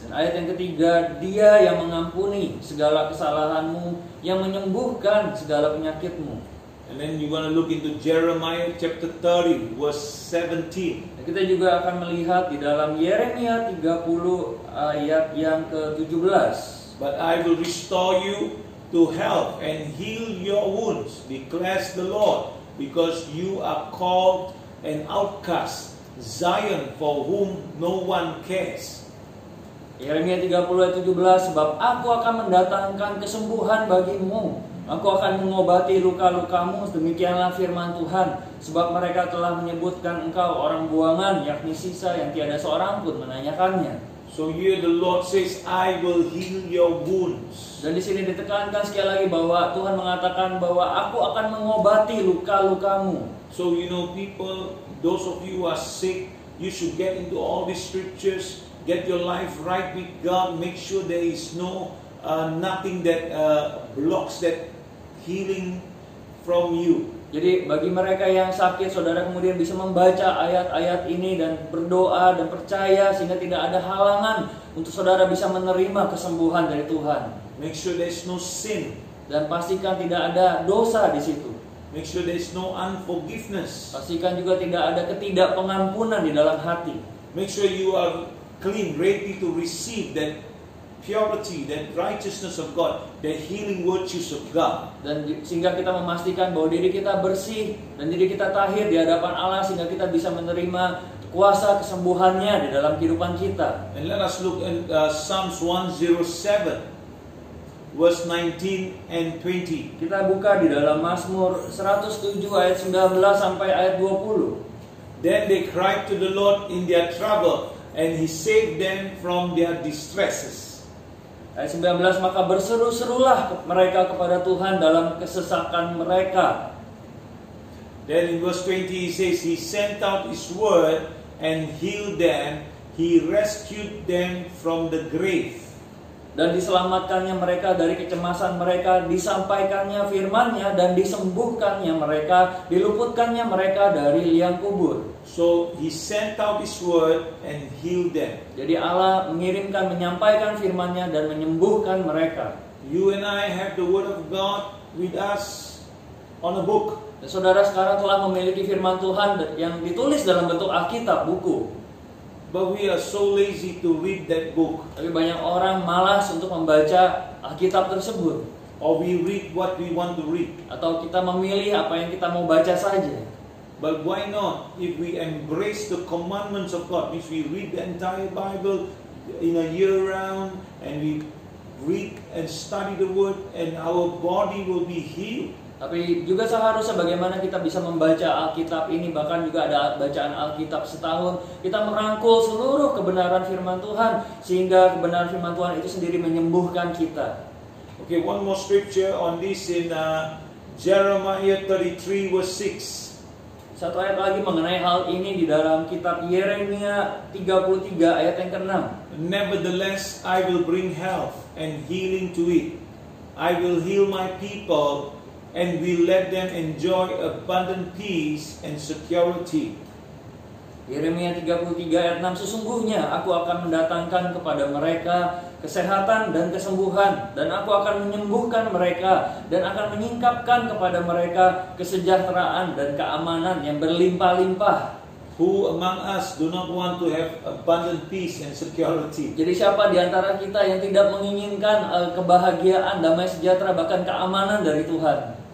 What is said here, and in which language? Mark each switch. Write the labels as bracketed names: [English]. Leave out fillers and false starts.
[Indonesian] Dan ayat yang ketiga, Dia yang mengampuni segala kesalahanmu, yang menyembuhkan segala penyakitmu. [English] And then you want to look into Jeremiah chapter 30 verse 17. [Indonesian] Dan kita juga akan melihat di dalam Yeremia 30 ayat yang ke-17. [English] But I will restore you to health and heal your wounds, declares the Lord, because you are called an outcast, Zion for whom no one cares. [Indonesian] Yeremia 30 ayat 17, sebab aku akan mendatangkan kesembuhan bagimu, aku akan mengobati luka-lukamu, demikianlah firman Tuhan, sebab mereka telah menyebutkan engkau orang buangan, yakni sisa yang tiada seorang pun menanyakannya. [English] So here the Lord says, I will heal your wounds. [Indonesian] Dan di sini ditekankan sekali lagi bahwa Tuhan mengatakan bahwa aku akan mengobati luka-lukamu. [English] So people, those of you who are sick, you should get into all these scriptures, get your life right with God, make sure there is nothing that blocks that healing from you. [Indonesian] Jadi bagi mereka yang sakit, saudara kemudian bisa membaca ayat-ayat ini dan berdoa dan percaya sehingga tidak ada halangan untuk saudara bisa menerima kesembuhan dari Tuhan. [English] Make sure there is no sin. [Indonesian] Dan pastikan tidak ada dosa di situ. [English] Make sure there is no unforgiveness. [Indonesian] Pastikan juga tidak ada ketidakpengampunan di dalam hati. [English] Make sure you are clean, ready to receive that purity, that righteousness of God, the healing virtues of God. [Indonesian] Dan sehingga kita memastikan bahwa diri kita bersih dan diri kita tahir di hadapan Allah, sehingga kita bisa menerima kuasa kesembuhannya di dalam kehidupan kita. [English] And let us look at Psalms 107 verse 19 and 20. [Indonesian] Kita buka di dalam Mazmur 107 ayat 19 sampai ayat 20. [English] Then they cried to the Lord in their trouble, and He saved them from their distresses. [Indonesian] Ayat 19, maka berseru-serulah mereka kepada Tuhan dalam kesesakan mereka. [English] Then in verse 20 he says, He sent out His word and healed them. He rescued them from the grave. [Indonesian] Dan diselamatkannya mereka dari kecemasan mereka, disampaikannya firman-Nya dan disembuhkannya mereka, diluputkannya mereka dari liang kubur. [English] So He sent out His word and healed them. [Indonesian] Jadi Allah mengirimkan, menyampaikan firman-Nya dan menyembuhkan mereka. [English] You and I have the word of God with us on a book. [Indonesian] Dan saudara sekarang telah memiliki firman Tuhan yang ditulis dalam bentuk Alkitab, buku. [English] But we are so lazy to read that book. [Indonesian] Tapi banyak orang malas untuk membaca Alkitab tersebut. [English] Or we read what we want to read. [Indonesian] Atau kita memilih apa yang kita mau baca saja. [English] But why not? If we embrace the commandments of God, means we read the entire Bible in a year round, and we read and study the word, and our body will be healed. [Indonesian] Tapi juga seharusnya bagaimana kita bisa membaca Alkitab ini, bahkan juga ada bacaan Alkitab setahun. Kita merangkul seluruh kebenaran firman Tuhan, sehingga kebenaran firman Tuhan itu sendiri menyembuhkan kita. [English] Okay, one more scripture on this in Jeremiah 33 verse 6. [Indonesian] Satu ayat lagi mengenai hal ini di dalam kitab Yeremia 33 ayat yang ke-6. [English] Nevertheless, I will bring health and healing to it. I will heal my people and will let them enjoy abundant peace and security. [Indonesian] Yeremia 33 ayat 6, sesungguhnya aku akan mendatangkan kepada mereka kesehatan dan kesembuhan, dan aku akan menyembuhkan mereka, dan akan menyingkapkan kepada mereka kesejahteraan dan keamanan yang berlimpah-limpah. [English] Who among us do not want to have abundant peace and security? [Indonesian] Jadi siapa di antara kita yang tidak menginginkan kebahagiaan, damai sejahtera, bahkan keamanan dari Tuhan?